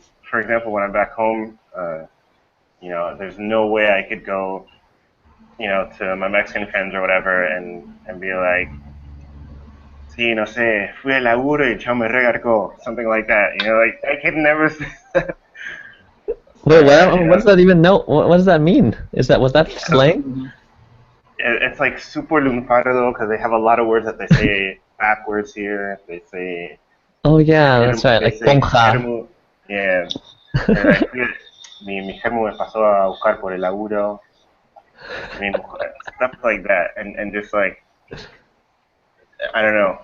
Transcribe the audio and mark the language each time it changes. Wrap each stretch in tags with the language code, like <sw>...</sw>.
<en>for example, when I'm back home, there's no way I could go, to my Mexican friends or whatever and be like,</en> <es>sí, no sé, fui al laburo y el chavo me regarcó,</es> <en>something like that. Like I could never say that. Wait, what does that even know? What does that mean? Was that slang? Mm-hmm. It's like super lunfardo because they have a lot of words that they say backwards here. They say, Oh yeah, that's right. they Like say</en> <es>ponja. germu.</es> <en>Yeah. And I feel</en> <es>mi germu me pasó a buscar por el laburo.</es> <en>I mean, stuff like that, and just like I don't know.</en>